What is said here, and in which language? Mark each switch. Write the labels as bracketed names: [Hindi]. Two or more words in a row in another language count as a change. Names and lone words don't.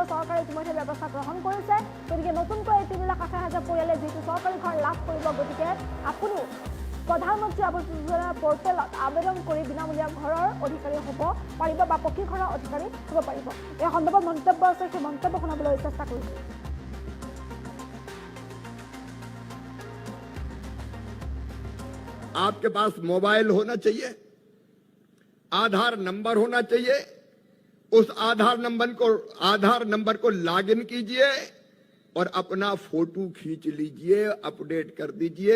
[Assamese] চৰকাৰে ইতিমধ্যে ব্যৱস্থা গ্ৰহণ কৰিছে। গতিকে নতুনকৈ 3,80,000 পৰিয়ালে যিটো চৰকাৰী ঘৰ লাভ কৰিব, গতিকে আপুনিও প্ৰধানমন্ত্ৰী আৱাস যোজনাৰ পৰ্টেলত আবেদন কৰি বিনামূলীয়া ঘৰৰ অধিকাৰী হ'ব পাৰিব বা পকী ঘৰৰ অধিকাৰী হ'ব পাৰিব। এই সন্দৰ্ভত মন্তব্য আছে, সেই মন্তব্য শুনাবলৈ চেষ্টা কৰিছোঁ। [Hindi] आपके पास मोबाइल होना चाहिए, आधार नंबर होना चाहिए। उस आधार नंबर को लॉगिन कीजिए और अपना फोटो खींच लीजिए, अपडेट कर दीजिए।